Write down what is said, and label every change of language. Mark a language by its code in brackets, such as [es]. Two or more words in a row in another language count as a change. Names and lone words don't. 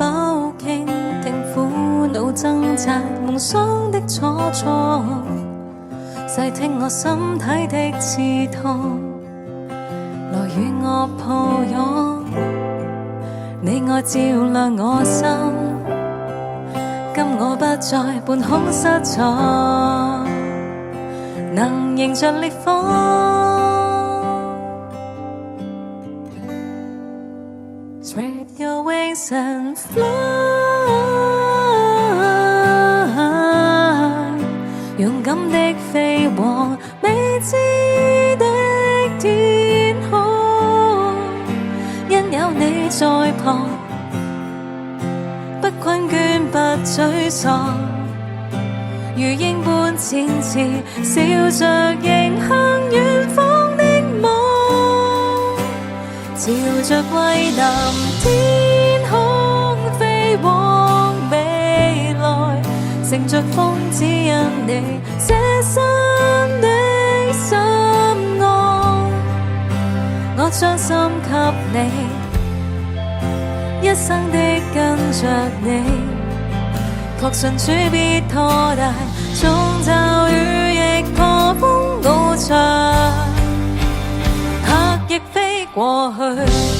[yue] 傾聽苦惱掙扎夢想的楚楚，細聽我心體的刺痛，來與我抱擁，你愛照亮我心，今我不再半空失措，能迎着烈風 [en] Spread your wings and fly， [yue] 勇敢的飛往未知的天空，因有你在旁，不困倦不沮喪，如鷹般展翅，笑着迎向遠方的夢，朝着蔚藍天空飛往未來，乘着風只因你捨身的心愛，我將心給你，一生的跟着你，確信主必拖帶，縱驟雨亦破風翱翔，拍翼飛過去。